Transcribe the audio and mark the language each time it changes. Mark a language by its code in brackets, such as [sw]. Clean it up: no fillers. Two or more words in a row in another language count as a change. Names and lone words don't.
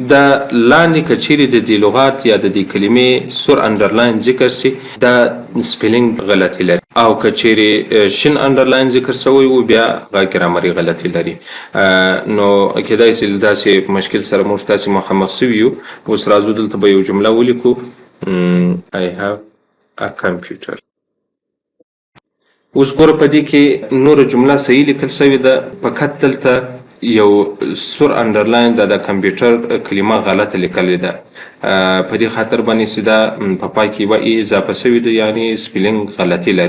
[ps] دا لاندې که چیرې د دې لغات یا د دې کلمې سور انډرلاین ذکر سي، دا سپیلینګ غلطي لري، او که چیرې شین انډرلاین ذکر سوی و، بیا هغه ګرامري غلطي لري. نو کېدای سي له داسې مشکل سره موږ تاسې مخامخ سوي یو. اوس راځو دلته به یو جمله ولیکو. [en] I have a computer. [ps] اوس ګوره په دې کې نوره جمله صحیح لیکل سوې ده، فقط دلته یو سور انډرلاین د کمپیوټر کلمه غلطه لیکلې ده. په دې خاطر باندې چې دا په پای کې یوه ای اضافه سوې ده، یعنې سپیلینګ غلطي لري.